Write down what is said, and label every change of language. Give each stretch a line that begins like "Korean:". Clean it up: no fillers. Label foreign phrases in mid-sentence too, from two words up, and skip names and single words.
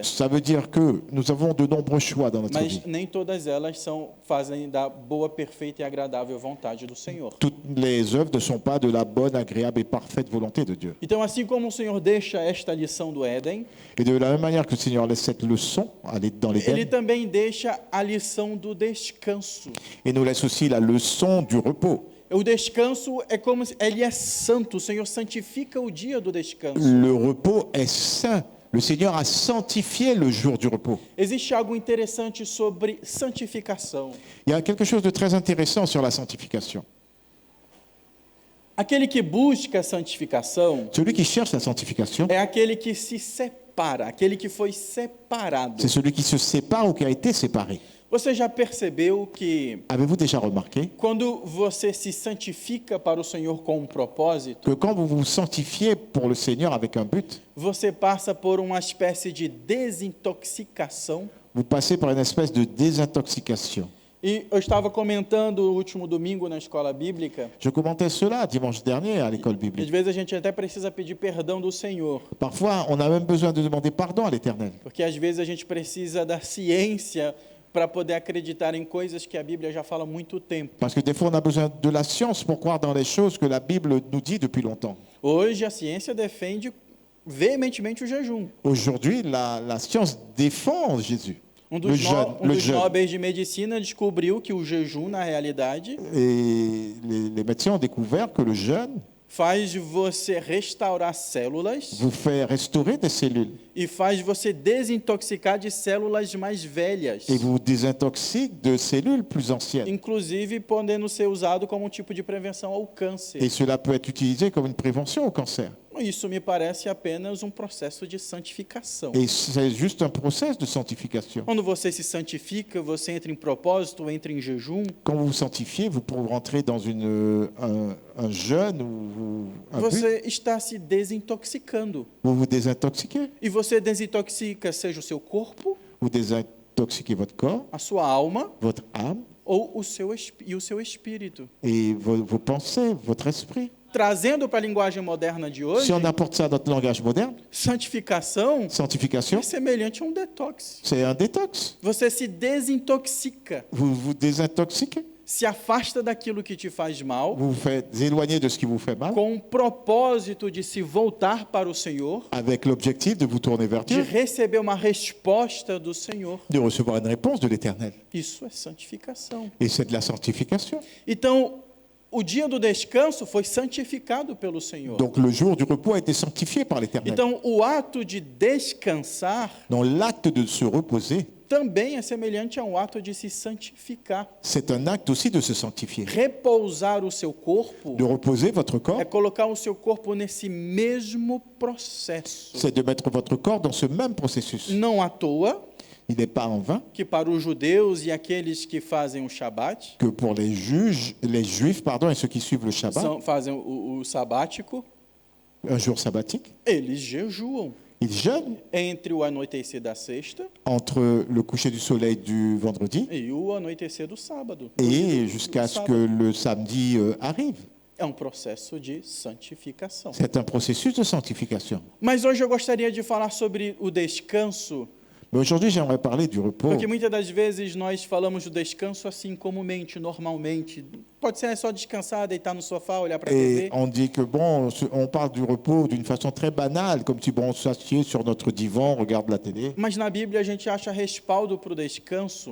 French: Ça veut dire que nous avons de nombreux choix dans notre
Portuguese: mas
French: vie.
Portuguese: nem todas elas fazem da boa, perfeita e agradável vontade do Senhor.
French: Toutes les œuvres ne sont pas de la bonne, agréable et parfaite volonté de Dieu.
Portuguese: Então, assim como o Senhor deixa esta lição do Éden,
French: Et de la même manière que le Seigneur laisse cette leçon dans
Portuguese: ele
French: l'Éden,
Portuguese: também deixa a lição do descanso.
French: il nous laisse aussi la leçon du repos.
Portuguese: O descanso é como ele é santo, o Senhor santifica o dia do descanso.
French: Le repos est saint. Le Seigneur a sanctifié le jour du repos.
Portuguese: Existe algo interessante sobre santificação.
French: Il y a quelque chose de très intéressant sur la sanctification.
Portuguese: Aquele que busca a santificação
French: Celui qui cherche la sanctification,
Portuguese: é aquele que se separa, aquele que foi separado.
French: c'est celui qui se sépare ou qui a été séparé.
Portuguese: Você já percebeu que
French: Avez-vous déjà remarqué
Portuguese: quando você se santifica para o Senhor com um propósito,
French: que quand vous vous sanctifiez pour le Seigneur avec un but,
Portuguese: você passa por uma espécie de desintoxicação?
French: vous passez par une espèce de désintoxication.
Portuguese: E eu estava comentando o último domingo na escola bíblica,
French: Je commentais cela dimanche dernier à l'école
Portuguese: às
French: biblique.
Portuguese: vezes a gente até precisa pedir perdão do Senhor,
French: Parfois, on a même besoin de demander pardon à l'Éternel.
Portuguese: porque às vezes a gente precisa da ciência para poder acreditar em coisas que a Bíblia já fala há muito tempo.
French: Parce que des fois, on a besoin de la science pour croire dans les choses que la Bible nous dit depuis longtemps.
Portuguese: Hoje a ciência defende veementemente o jejum.
French: Aujourd'hui, la science défend Jésus.
Portuguese: Um
French: Le
Portuguese: dos,
French: jeûne,
Portuguese: um
French: le
Portuguese: dos
French: jeûne.
Portuguese: nobres de medicina descobriu que o jejum, na realidade,
French: Et les médecins ont découvert que le jeûne
Portuguese: faz você restaurar células
French: vous fait restaurer des cellules
Portuguese: e faz você desintoxicar de células mais velhas,
French: et vous désintoxique de cellules plus anciennes.
Portuguese: inclusive podendo ser usado como um tipo de prevenção ao câncer.
French: Et cela peut être utilisé comme une prévention au cancer.
Portuguese: Isso me parece apenas um processo de santificação.
French: Et c'est juste un process de sanctification.
Portuguese: Quando você se santifica, você entra em propósito, entra em jejum,
French: Quand vous vous sanctifiez, vous pouvez rentrer dans un jeûne ou un but,
Portuguese: você está se desintoxicando.
French: vous vous désintoxiquez.
Portuguese: E você desintoxica seja o seu corpo,
French: Vous désintoxiquez votre corps,
Portuguese: a sua alma
French: votre âme
Portuguese: ou o seu espírito.
French: et vos pensées, votre esprit.
Portuguese: Trazendo para a linguagem moderna de hoje,
French: Si on apporte ça à notre langage moderne,
Portuguese: santificação
French: sanctification,
Portuguese: é semelhante a um detox.
French: c'est un détox.
Portuguese: Você se desintoxica,
French: Vous vous désintoxiquez,
Portuguese: se afasta daquilo que te faz mal,
French: vous vous faites éloigner de ce qui vous fait mal,
Portuguese: com o propósito de se voltar para o Senhor,
French: avec l'objectif de vous tourner vers
Portuguese: de
French: Dieu,
Portuguese: receber uma resposta do Senhor.
French: de recevoir une réponse de l'Éternel.
Portuguese: Isso é santificação.
French: Et c'est de la sanctification.
Portuguese: Então, o dia do descanso foi santificado pelo Senhor.
French: Donc le jour du repos a été sanctifié par l'Éternel.
Portuguese: Então, o ato de descansar
French: Donc l'acte de se reposer,
Portuguese: também é semelhante a um ato de se santificar.
French: c'est un acte aussi de se sanctifier.
Portuguese: Repousar o seu corpo
French: De reposer votre corps,
Portuguese: é colocar o seu corpo nesse mesmo processo.
French: c'est de mettre votre corps dans ce même processus.
Portuguese: Não à toa
French: Il n'est pas en vain
Portuguese: que para os judeus e aqueles que fazem o Shabat,
French: que pour les juifs et ceux qui suivent le Shabbat,
Portuguese: fazem o sabático,
French: un jour sabbatique,
Portuguese: eles jejuam.
French: Ils jeûnent
Portuguese: entre o anoitecer da sexta
French: entre le coucher du soleil du vendredi
Portuguese: e o anoitecer do sábado.
French: et
Portuguese: Do
French: jusqu'à ce
Portuguese: sábado.
French: que le samedi arrive.
Portuguese: É um processo de santificação.
French: C'est un processus de sanctification.
Portuguese: Mas hoje eu gostaria de falar sobre o descanso,
French: Mais aujourd'hui, j'aimerais parler du repos.
Portuguese: porque muitas das vezes nós falamos do descanso assim comumente, normalmente. Pode ser só descansar, deitar no sofá, olhar para a
French: Et
Portuguese: TV.
French: on dit que bon, on parle du repos d'une façon très banale, comme si bon, on s'assied sur notre divan, on regarde la télé.
Portuguese: Mas na Bíblia a gente acha respaldo para o descanso,